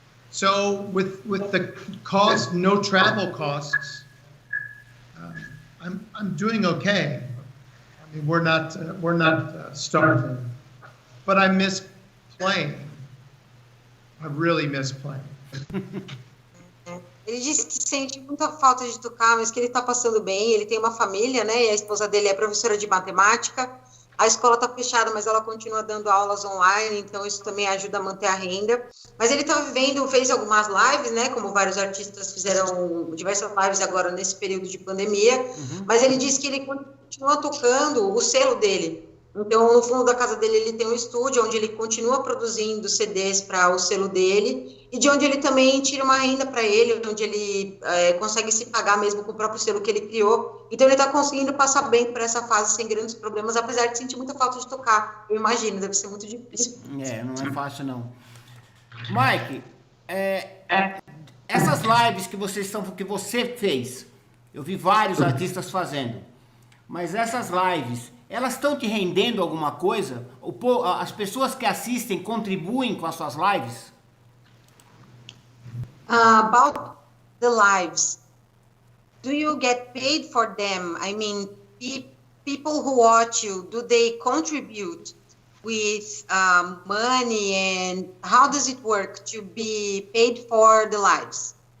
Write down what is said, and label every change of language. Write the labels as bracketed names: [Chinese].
[English] So with the cost, no travel costs, I'm doing okay. I mean, we're not starving, but I miss playing. I really miss playing. [Portuguese] Ele disse que sente muita falta de tocar, mas que ele está passando bem. Ele tem uma família, né? E a esposa dele é professora de matemática. A escola está fechada, mas ela continua dando aulas online, então isso também ajuda a manter a renda. Mas ele está fez algumas lives, né? Como vários artistas fizeram diversas lives agora nesse período de pandemia. Mas ele disse que ele continua tocando o selo dele. Então, no fundo da casa dele, ele tem um estúdio onde ele continua produzindo CDs para o selo dele e de onde ele também tira uma renda para ele, onde ele consegue se pagar mesmo com o próprio selo que ele criou. Então, ele está conseguindo passar bem por essa fase sem grandes problemas, apesar de sentir muita falta de tocar. Eu imagino, deve ser muito difícil. Não é fácil, não. Mike, essas lives que você fez, eu vi vários artistas fazendo, mas essas lives... elas estão te rendendo alguma coisa? As pessoas que assistem contribuem com as suas lives? [English] About the lives, do you get paid for them? I mean, people who watch you, do they contribute with money, and how does it work to be paid for the lives?